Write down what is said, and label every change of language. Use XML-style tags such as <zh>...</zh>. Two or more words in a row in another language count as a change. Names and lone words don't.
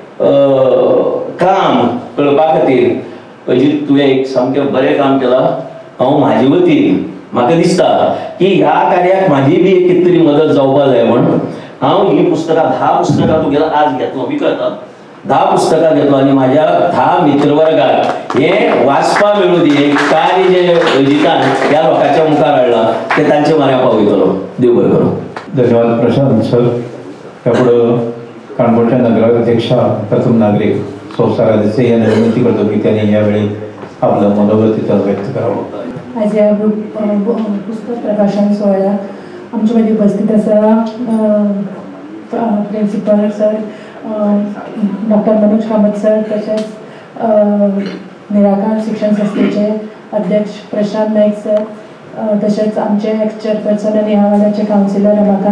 <kok>काम कळपा खातीर अजीत तुवें एक सामकें बरें काम केलां हांव म्हाजे वतीन म्हाका दिसता की ह्या कार्याक म्हाजी बी कितें तरी मदत जावपाक जाय म्हण हांव ही पुस्तकां 10 पुस्तकां तुगेलो आज घेतलो विकत 10 पुस्तकां घेतलो आनी म्हाज्या 10 मित्रवर्गाक हें वाचपा मेळूं दी एक कार्य जे अजितान ह्या लोकांच्या मुखार हाडलां तें तांचे म्हऱ्यान पावयतलो देव बरें करूं.</kok> <mr>धन्यवाद प्रशांत सर. त्या पुढं काणकोणच्या नगराध्यक्षा प्रथम नागरिक संसाराचे या विनंती करतो की त्यांनी यावेळी आपलं मनोगत तिथं व्यक्त करावं.</mr> <kok>आज ह्या पुस्तक प्रकाशन सोहळ्याक आमचे मदीं उपस्थित आसा प्रिंसिपल सर डॉक्टर मनोज कामत सर तशेंच निराकार शिक्षण संस्थेचे अध्यक्ष प्रशांत नाईक सर तशेंच आमचे</kok> <en>ex chairperson</en> <kok>आनी ह्या वाड्याचे कावन्सिलर रमाकांत</kok>